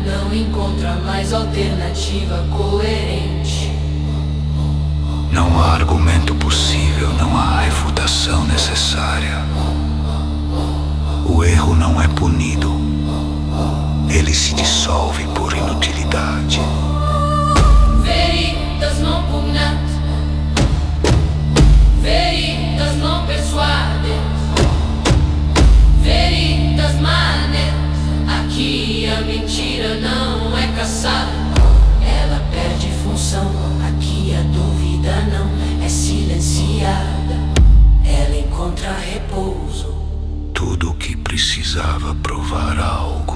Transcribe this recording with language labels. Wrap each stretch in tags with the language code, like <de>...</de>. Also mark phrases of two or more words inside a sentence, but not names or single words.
<pt>não encontra mais alternativa coerente. Não há argumento possível, não há refutação necessária. O erro não é punido, ele se dissolve por inutilidade.</pt> <la>Veritas non pugnat, veritas non persuadem, veritas manet.</la> <pt>Aqui a mentira não é caçada, ela perde função. Aqui a dúvida não é silenciada, ela encontra repouso. Tudo o que precisava provar algo</pt>